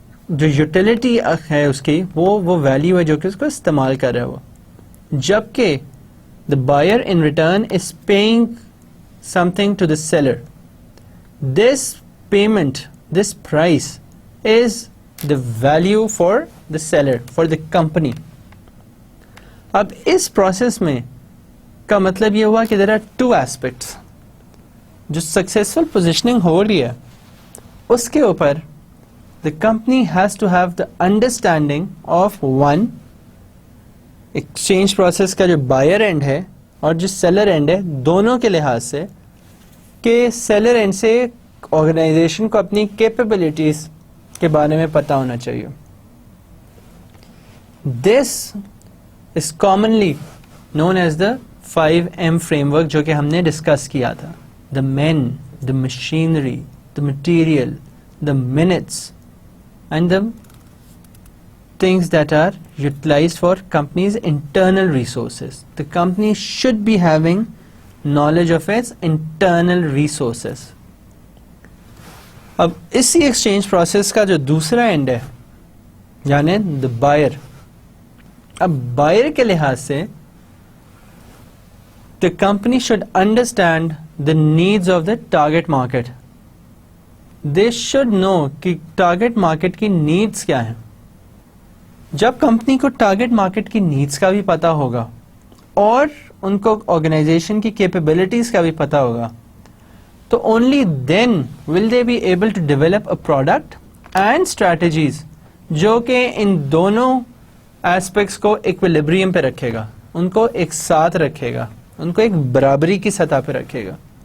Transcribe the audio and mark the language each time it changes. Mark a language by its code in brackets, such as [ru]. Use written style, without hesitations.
[ur] جو یوٹیلیٹی ہے اس کی وہ ویلیو ہے جو کہ اس کو استعمال کر رہا ہے وہ، جبکہ [en] the buyer in return is paying something to the seller. This payment, this price is the value for the seller, for the company. [ur] اب اس پروسیس میں کا مطلب یہ ہوا کہ [en] there are 2 aspects. [ur] جو سکسیسفل پوزیشننگ ہو رہی ہے اس کے اوپر [en] the company has to have the understanding of one [ur] exchange process کا جو بائر اینڈ ہے اور جو سیلر اینڈ ہے دونوں کے لحاظ سے، کہ سیلر اینڈ سے آرگنائزیشن کو اپنی کیپیبلٹیز کے بارے میں پتہ ہونا چاہیے. [en] this is commonly known as the 5M framework [ur] جو کہ ہم نے ڈسکس کیا تھا. [en] The men, the machinery, the material, the minutes, and the things that are utilized for company's internal resources. The company should be having knowledge of its internal resources. [ur] اب اسی exchange process کا جو دوسرا and ہے یعنی [en] the buyer، [ur] اب buyer کے لحاظ سے [en] the company should understand the needs of the target market. They should know کہ target market کی needs [ur] کیا ہیں. جب کمپنی کو target market کی needs کا بھی پتا ہوگا اور ان کو آرگنائزیشن کی capabilities کا بھی پتا ہوگا تو [en] only then will they be able to develop a product and strategies [ur] جو کہ ان دونوں aspects کو equilibrium پہ رکھے گا، ان کو ایک ساتھ رکھے گا، ان کو ایک برابری کی سطح پہ رکھے گا.